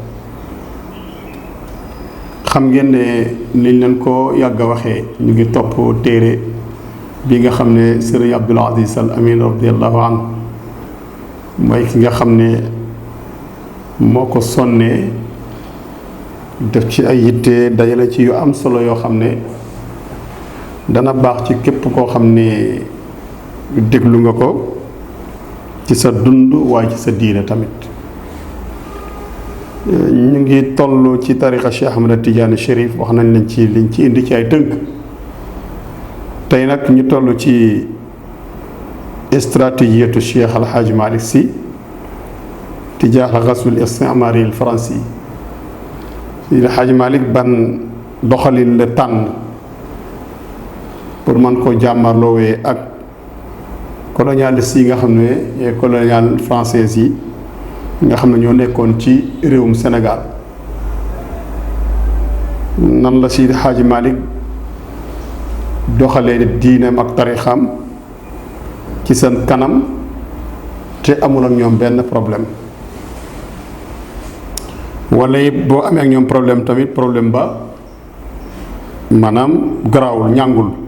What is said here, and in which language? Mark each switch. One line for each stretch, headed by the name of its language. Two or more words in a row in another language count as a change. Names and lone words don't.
Wolof: xam ngeen ne niñ leen ko yàgg a waxee ñu ngi topp téere bi nga xam ne sëriñ Abdul Aziz Al Amin
Arabic: رضي الله عنه
Wolof: mooy ki nga xam ne moo ko sonnee def ci ay yitte dajale ci yu am solo yoo xam ne dana baax ci képp koo xam ne déglu nga ko ci sa dund waaye ci sa diine tamit. ñu ngi toll ci tariqa Cheikh Ahmad Tidiane Chérif wax nañ leen ci liñ ci indi ci ay tënk. tey nag ñu toll ci stratégiatu Cheikh Al Hadj Malick Sy
Arabic: تجاه غزو الاستعمار الفرنسي.
Wolof: Al Hadj Malick ban doxalin la tànn pour mën ko jàmmarloowee ak colonialiste yi nga xam ne
French: colonial français
Wolof: yi nga xam ne ñoo nekkoon ci réewum Sénégal. nan la Seydi Hadji Malick doxalee diineem ak tarixam ci seen kanam te amul ak ñoom benn problème, wala boo amee ak ñoom problème tamit problème ba maanaam garaawul ñàngul.